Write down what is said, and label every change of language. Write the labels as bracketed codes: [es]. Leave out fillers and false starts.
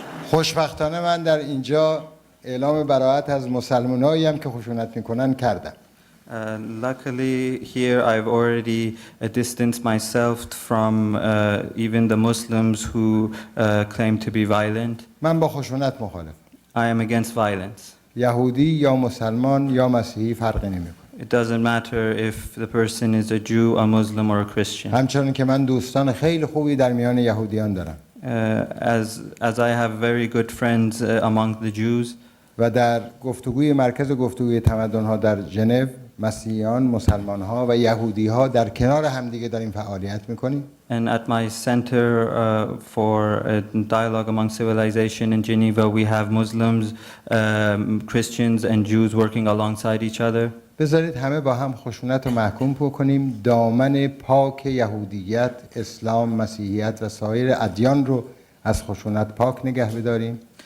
[fa] خوشبختانه من در اینجا اعلام براءت از مسلمانایی هم که خشونت میکنن کردم. [en] Luckily, here I've already distanced myself from even the Muslims who claim to be violent. [fa] من با خشونت مخالف. [en] I am against violence. [fa] یهودی یا مسلمان یا مسیحی فرقی نمیکنه. [en] It doesn't matter if the person is a Jew, a Muslim, or a Christian. [fa] همچنین که من دوستان خیلی خوبی در میان یهودیان دارم. [en] As I have very good friends among the Jews. [fa] و در گفتگوی مرکز گفتگوی تمدن‌ها در ژنو مسیحیان، مسلمان‌ها و یهودی‌ها در کنار همدیگه داریم فعالیت می‌کنیم. [en] And at my center for a dialogue among civilization in Geneva, we have Muslims, Christians, and Jews working alongside each other. [fa] بذارید همه با هم خشونت رو محکوم بکنیم، دامن پاک یهودیت، اسلام، مسیحیت و سایر ادیان رو از خشونت پاک نگه بداریم.